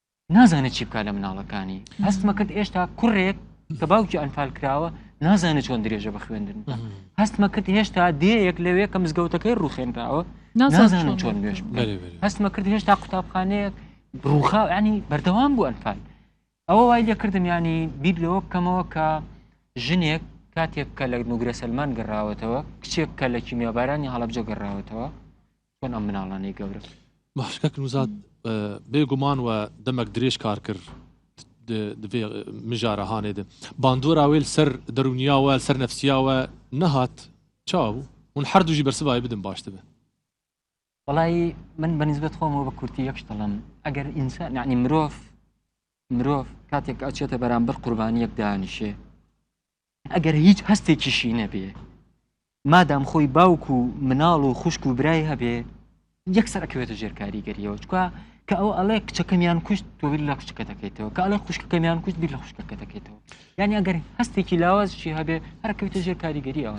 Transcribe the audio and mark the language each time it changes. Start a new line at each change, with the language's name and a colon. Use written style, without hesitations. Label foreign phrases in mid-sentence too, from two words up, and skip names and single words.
Central Kurdish: نازانێت چی بکات لە مناڵەکانی هەستمە کرد ئێشتا کوڕێک کە باوکی ئەنفال کراوە نازانێت چۆن درێژە بە خوێندن هەستمە کرد هێشتا دەیەک لەوێ کە مزگەوتەکەی ڕوخێنراوە نازانن چۆن نوێش هەستمە کرد هێشتا قوتابخانەیەک ڕووخا ینی بەردەوام بوو ئەنفال ئەوە وای لێ کردم ینی بیر لەوە بکەمەوە کە ژنێک کاتێک کە لە نوگرە سەلمان گەڕاوەتەوە کچێک کە لە کیمیابارانی هەڵەبجە گەڕاوەتەوە چۆن ئەم مناڵانەی گەورە
Kurdish: باشکە نوزاد بێگومان و دەمەک درێژ کار کرد divê mijara hanê de bandora wê ser derûniya we ser nefsiya we nehat çaw hûn her du jî bersivayê bidin baş dibe
Central Kurdish: وڵی من بەنسبەت خۆمەوە بە کورتی یەکش دەڵم ئەگەر ئینسان یعنی مرۆڤ کاتێک ئەچێتە بەرامبەر قوربانیەک دانیشێ ئەگەر هیچ هەستێکیشی نەبێ مادام خۆی باوک و مناڵ و خوشک و برای هەبێ یەکسەر ئەکەوێتە ژێر کاریگەریەوە چکە کە ئەو ئەڵێ کچەکەمیان کوشت تۆ بیر لە خوشکەکە دەکەیتەوە کە ئەڵێ خوشکەکەمیان کوشت بیر لە خوشکەکە دەکەیتەوە یعنی ئەگەر هەستێکی لاوازشی هەبێ هەرکەوێتە ژێر کاریگەریەوە